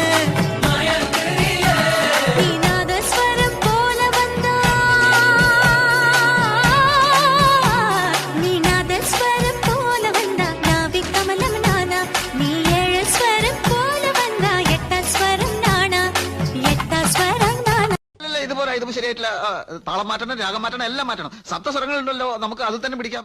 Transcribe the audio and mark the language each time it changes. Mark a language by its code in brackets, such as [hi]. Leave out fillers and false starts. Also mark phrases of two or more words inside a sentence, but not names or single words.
[ta] நீ நாதஸ்வரம் போல வந்தா நீ நாதஸ்வரம் போல வந்தா நாவி கமலம் நானா நீ ஏழு ஸ்வரம் போல வந்தா எட்ட ஸ்வரம் நானா எட்ட ஸ்வரம் நானா [ml] ഇത് പോരാ ഇത് ശരിയായിട്ടില്ല താളം മാറ്റണം രാഗം മാറ്റണം എല്ലാം മാറ്റണം സപ്തസ്വരങ്ങളുണ്ടല്ലോ നമുക്ക് അത് തന്നെ പിടിക്കാം